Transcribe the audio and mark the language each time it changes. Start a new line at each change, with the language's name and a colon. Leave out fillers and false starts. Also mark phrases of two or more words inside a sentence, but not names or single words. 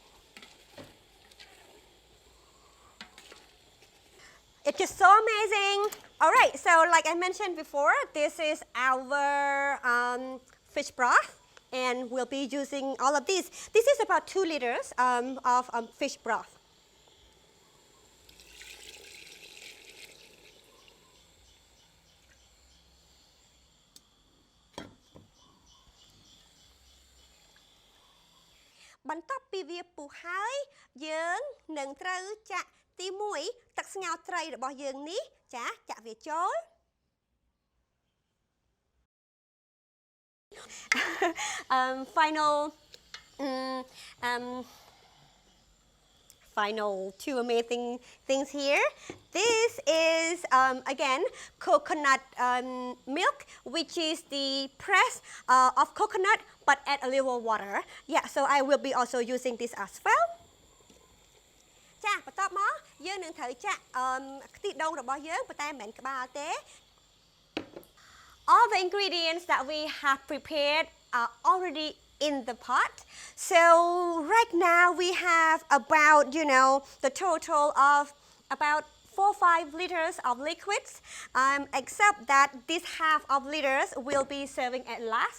English: It's just so amazing. All right, so like I mentioned before, this is our fish broth, and we'll be using all of these. This is about 2 liters of fish broth.
Khmer: បន្ទាប់ពីវាពុះហើយយើង នឹងត្រូវចាក់ទី1ទឹកស្ងោរត្រីរបស់យើងនេះចាចាក់វាចូល
English: Final 2 amazing things here. This is again coconut milk, which is the press of coconut, but add a little water. Yeah, so I will be also using this as well.
Khmer: ចាបន្ទាប់មកយើងនឹងត្រូវចាក់ខ្ទិះដូងរបស់យើងប៉ុន្តែមិនមែនក្បាលទេ
English: All the ingredients that we have prepared are already in the pot. So right now we have about, the total of about 4-5 liters of liquids, except that this half of liters will be serving at last.